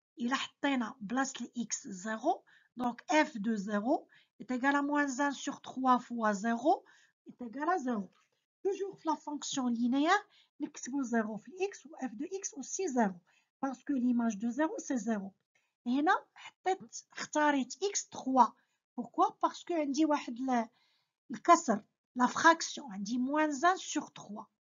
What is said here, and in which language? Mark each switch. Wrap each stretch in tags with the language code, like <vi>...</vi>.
<fr>Il a place x 0. Donc f de 0 est égal à moins 1 sur 3 fois 0 est égal à 0. Toujours la fonction linéaire,</fr> <ar>نكتبوا 0 في x</ar> <fr>ou f de x aussi 0. Parce que l'image de 0, c'est 0. Et</fr> <ar>هنا اختاريت</ar> <fr>x 3. Pourquoi? Parce que</fr> <ar>عندي واحد الكسر.</ar> <fr>La fraction, on dit moins 1 sur 3.</fr>